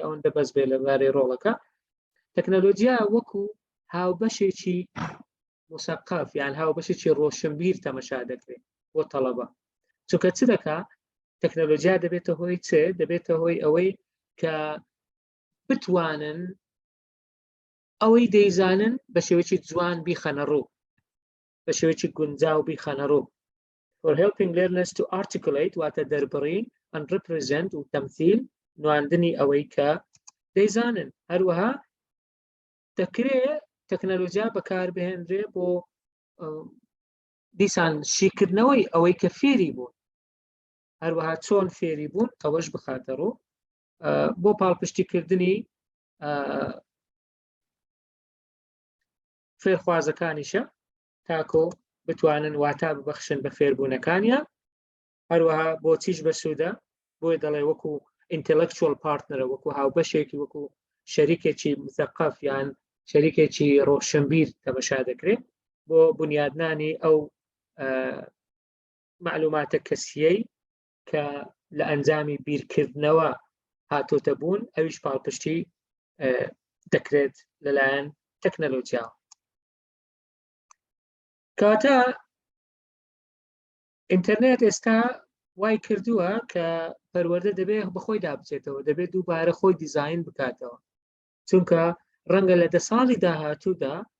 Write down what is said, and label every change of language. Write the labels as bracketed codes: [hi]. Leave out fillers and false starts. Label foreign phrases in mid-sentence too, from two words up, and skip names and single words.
[ckb] ئەوەندە بەس بێ لەبارەی ڕۆڵەکە تەکنەلۆجیا وەکو هاوبەشێکی مسەقف یان هاوبەشێکی ڕۆشنبیر تەمەشا دەکرێت بۆ تەڵەبە چونکە چ دەکا تەکنەلۆجیا دەبێتە هۆی چ دەبێتە هۆی ئەوەی کە بتوانن ئەوەی دەیزانن بە شێوەیەکی جوان بیخەنە ڕوو بە شێوەیەکی گونجاو بیخەنە ڕوو [en] for helping learners to articulate [ckb] واتە دەربڕین [en] and represent [ckb] و تەمثیل نواندنی ئەوەی کە دەیزانن هەروەها دەکرێت تەکنەلۆجیا بەکاربهێنرێ بۆ دیسان شیکردنەوەی ئەوەی کە فێری بوون هەروەها چۆن فێری بوون ئەوەش بخاتە ڕوو بۆ پاڵپشتیکردنی فێرخوازەکانیشە تاکۆ بتوانن واتا ببەخشن بە فێربوونەکانیان هەروەها بۆچیش بەسوودە بۆی دەڵێ وەکو [en] intellectual partner [ckb] وەکو هاوبەشێکی وەکو شەریکێکی مثەقف یان شەریکێکی ڕۆشنبیر تەمەشا دەکرێت بۆ بنیادنانی ئەو معلوماتە کەسیەی کە لە ئەنجامی بیرکردنەوە هاتۆتە بوون ئەویش پاڵپشتی دەکرێت لەلایەن تەکنەلۆجیا کاتە ئینتەرنێت ئێستا وای کردووە کە پەروەردە دەبێت بەخۆی دابچێتەوە دەبێت دووبارە خۆی دیزاین بکاتەوە چونکە ڕەنگە لە 10 ساڵی داهاتوودا